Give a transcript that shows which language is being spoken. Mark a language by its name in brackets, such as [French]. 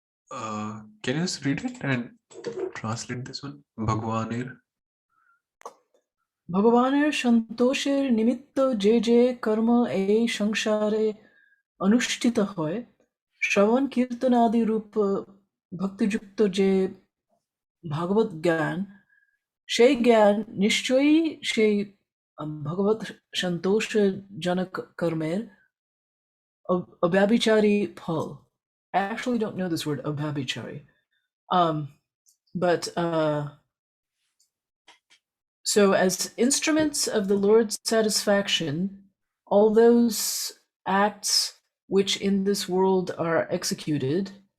[English] Can you just read it and translate this one? Bhagwanir. [Bangla] ভগবানের সন্তোষের নিমিত্ত যে যে কর্ম এই সংসারে অনুষ্ঠিত হয়, শ্রবণ কীর্তন আদি রূপ ভক্তিযুক্ত যে ভাগবত জ্ঞান, সেই জ্ঞান নিশ্চয়ই সেই ভগবত সন্তোষজনক কর্মের অব্যভিচারী ফল. [English] I actually don't know this word abhabichari. But so as instruments of the Lord's satisfaction, all those acts which in this world are executed,